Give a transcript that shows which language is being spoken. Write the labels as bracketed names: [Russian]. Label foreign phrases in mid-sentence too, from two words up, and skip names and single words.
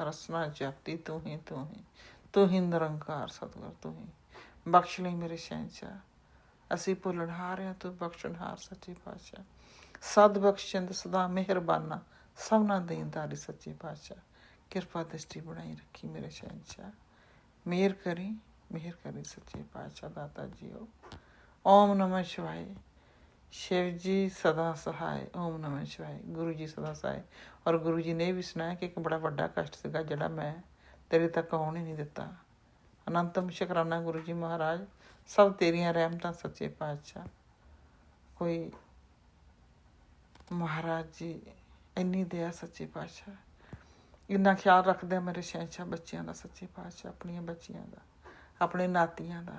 [Punjabi] ਰਸਨਾ ਜਾਤੀ ਤੂ ਹੀ ਤੂ ਹੀ ਤੂ ਹੀ ਨਿਰੰਕਾਰ ਸਤਗੁਰ ਤੂ ਹੀ, ਬਖ਼ਸ਼ ਲੀ ਮੇਰੇ ਸ਼ਹਨਸ਼ਾਹ। ਅਸੀ ਭੁੱਲਣਹਾਰ ਹੈਂ ਤੂ ਬਖ਼ਸ਼ਣਹਾਰ ਸੱਚੇ ਪਾਤਸ਼ਾਹ। ਸਦ ਬਖ਼ਸ਼ਿੰਦ ਸਦਾ ਮਿਹਰਬਾਨਾ ਸਬਨਾ ਦੇਣਦਾਰੀ ਸੱਚੇ ਪਾਤਸ਼ਾਹ। ਕਿਰਪਾ ਦ੍ਰਿਸ਼ਟੀ ਬਣਾਈ ਰੱਖੀ ਮੇਰੇ ਸ਼ਹਨਸ਼ਾਹ, ਮਿਹਰ ਕਰੀ ਸੱਚੇ ਪਾਤਸ਼ਾਹ। [Hindi] दाता जी हो [Sanskrit] ओम नमः शिवाय। [Hindi] शिव जी सदा सहाय, [Sanskrit] ओम नमः शिवाय। [Hindi] गुरु जी सदा सहाय। और गुरु जी ने भी सुनाया कि [Punjabi] ਏਕ ਬੜਾ ਵੱਡਾ ਕਸ਼ਟ ਸੀਗਾ ਜਿਹੜਾ ਮੈਂ ਤੇਰੇ ਤਕ ਆਉਣ ਹੀ ਨਹੀਂ ਦਿੱਤਾ। ਅਨੰਤਮ ਸ਼ੁਕਰਾਨਾ ਗੁਰੂ ਜੀ ਮਹਾਰਾਜ, ਸਬ ਤੇਰੀਆਂ ਰਹਿਮਤਾਂ ਸੱਚੇ ਪਾਤਸ਼ਾਹ। ਕੋਈ ਮਹਾਰਾਜ ਜੀ ਇੰਨੀ ਦਇਆ ਸੱਚੇ ਪਾਤਸ਼ਾਹ, ਇੰਨਾ ਖ਼ਿਆਲ ਰੱਖਦੇ ਮੇਰੇ ਸ਼ਹਨਸ਼ਾਹ ਬੱਚੀਆਂ ਦਾ ਸੱਚੇ ਪਾਤਸ਼ਾਹ, ਅਪਣੀਆਂ ਬੱਚੀਆਂ ਦਾ, ਅਪਣੇ ਨਾਤੀਆਂ ਦਾ।